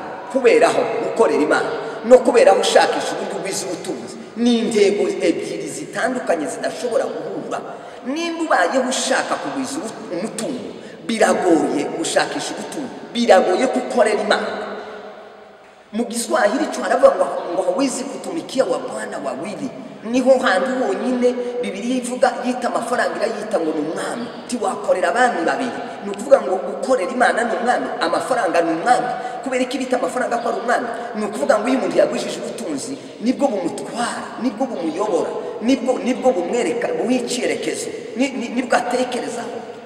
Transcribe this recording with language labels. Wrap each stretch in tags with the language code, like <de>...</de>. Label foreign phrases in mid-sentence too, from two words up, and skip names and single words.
<rw>Kuberaho gukorera Imana no kuberaho ushakisha uburyo bwiza ubutunzi ni intego ebyiri zitandukanye zidashobora guhura. Nimba ubayeho ushaka kugwiza umutungo, biragoye gushakisha ubutunzi, biragoye gukorera Imana. Mu Kiswahili cyo haravuga ngo</rw> <sw>hawezi kutumikia wa Bwana wawili.</sw> <rw>niho handi wonyine Bibiliya ivuga yita amafaranga irayita ngo ni umwami. Tiwakorera abami babiri, ni ukuvuga ngo gukorera Imana ni umwami, amafaranga ni umwami. Kubera iki bita amafaranga ko ari umwami? Ni ukuvuga ngo iyo umuntu yagwishije ubutunzi nibwo bumutwara, nibwo bumuyobora, nibwo bumwereka buw'icyerekezo, nibwo atekerezaho.</rw>